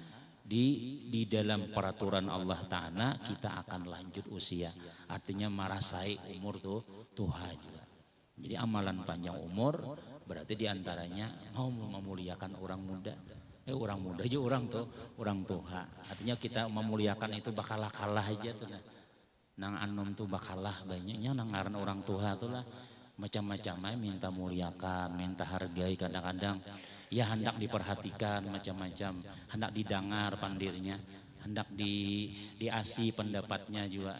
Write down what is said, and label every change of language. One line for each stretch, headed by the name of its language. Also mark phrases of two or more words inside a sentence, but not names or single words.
Indonesian: Di dalam peraturan Allah Ta'ala kita akan lanjut usia, artinya merasai umur tuh Tuhan juga. Jadi amalan panjang umur berarti diantaranya mau memuliakan orang muda.
Banjar: Orang muda aja orang tuh orang Tuhan, artinya kita memuliakan itu bakalah kalah aja tuh. Nang anom tuh bakalah banyaknya nang ngaran orang Tuhan tuh lah macam-macam minta muliakan, minta hargai, kadang-kadang ya hendak diperhatikan macam-macam, hendak didengar pandirnya, hendak diasi pendapatnya juga.